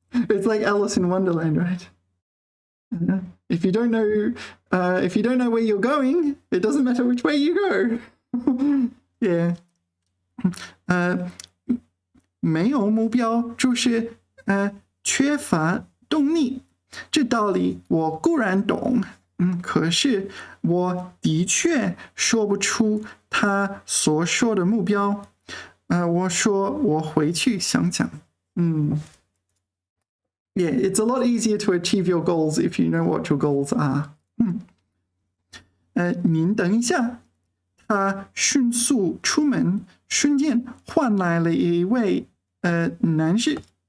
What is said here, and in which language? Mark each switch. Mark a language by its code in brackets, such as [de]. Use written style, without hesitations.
[en] It's like Alice in Wonderland, right? If you don't know where you're going, it doesn't matter which way you go. Yeah. [zh] 没有目标就是缺乏动力。这道理我固然懂，可是我的确说不出他所说的目标。我说我回去想想。 [en] Yeah, it's a lot easier to achieve your goals if you know what your goals are. [zh] 您等一下。他迅速出门，瞬间换来了一位男士。